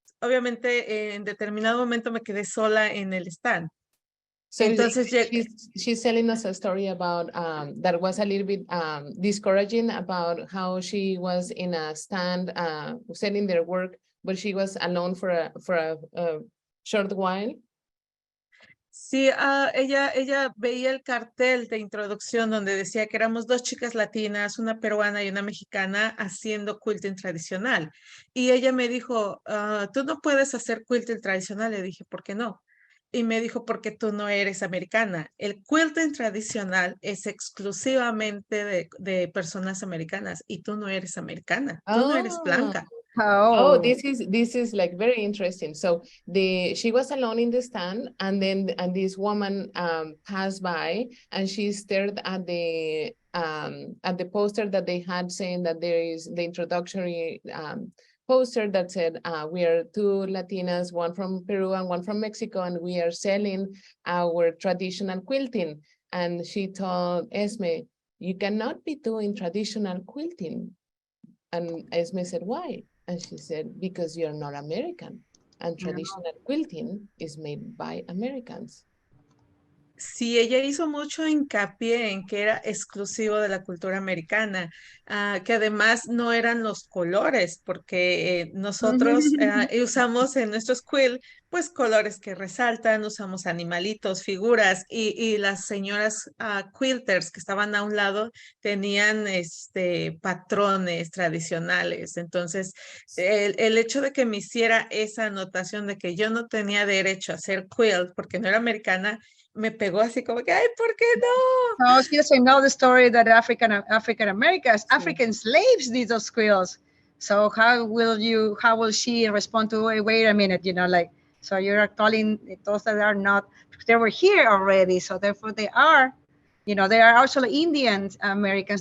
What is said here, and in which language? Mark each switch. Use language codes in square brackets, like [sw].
[es] Obviamente, en determinado momento me quedé sola en el stand. [en] So entonces, she's telling us a story about that was a little bit discouraging about how she was in a stand selling their work, but she was alone for a short while. [es] Sí, ella veía el cartel de introducción donde decía que éramos 2 chicas latinas, una peruana y una mexicana haciendo quilting tradicional. Y ella me dijo, tú no puedes hacer quilting tradicional. Le dije, ¿por qué no? Y me dijo, porque tú no eres americana. El quilting tradicional es exclusivamente de personas americanas y tú no eres americana, tú no eres blanca. [en] Oh, this is like very interesting. So she was alone in the stand, and this woman passed by, and she stared at the poster that they had saying that there is the introductory poster that said we are 2 Latinas, one from Peru and one from Mexico, and we are selling our traditional quilting. And she told Esme, you cannot be doing traditional quilting. And Esme said, why? And she said, because you're not American, and traditional quilting is made by Americans. [es] Sí, ella hizo mucho hincapié en que era exclusivo de la cultura americana, que además no eran los colores, porque nosotros usamos en nuestros quilt, pues colores que resaltan, usamos animalitos, figuras, y las señoras quilters que estaban a un lado tenían patrones tradicionales. Entonces, el hecho de que me hiciera esa anotación de que yo no tenía derecho a hacer quilt porque no era americana, me pegó así como que, ay, ¿por qué no? [en] No, she doesn't know the story that African Americans, African slaves did those quilts. So how will she respond to, wait a minute, so you're calling those that are not, they were here already. So therefore they are also Indian Americans.